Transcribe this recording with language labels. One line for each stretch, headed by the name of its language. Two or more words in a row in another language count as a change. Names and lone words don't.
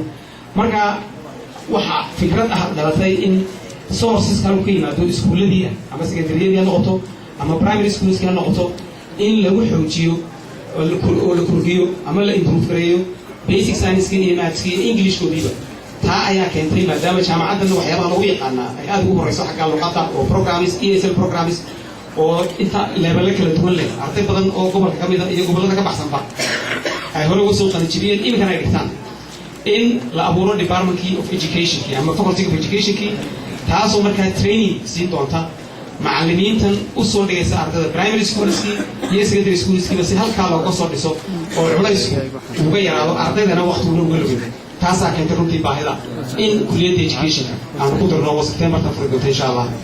Somali: marka waxa fikrad ah dhalatay in sources kale ka yimaado iskuuladii ama secondaryada noqoto ama
English: primary schools
Somali: ka noqoto in lagu xoojiyo oo la kordhiyo ama la improve gareeyo
English: basic science
Somali: iyo maths iyo English koobiba. taa ayaa keentay maadaama jaamacaddan waxyaabaha lagu yaqaan ay aad ugu horeyso xagga luqadda oo programs
English: ESL programs
Somali: oo inta level kala duwan leh arday badan oo gobolka kamid ah iyo gobolada ka baxsanba ay hore uga soo qalin jabiyeen imikana ay dhigtaan in la abuuro
English: department of education
Somali: ama
English: faculty of education
Somali: taasoo markaa training siin doonta macallimiintan u soo dhigaysa ardayda
English: primary schools
Somali: iyo
English: secondary schools
Somali: si halkaa looga soo dhiso oo culaysku uga yaraado ardaydana waqtiga uga lumin. taasaa keentay runtii baahida in kulliyadda education aan ku darno September tan furdo
Arabic: إن شاء الله.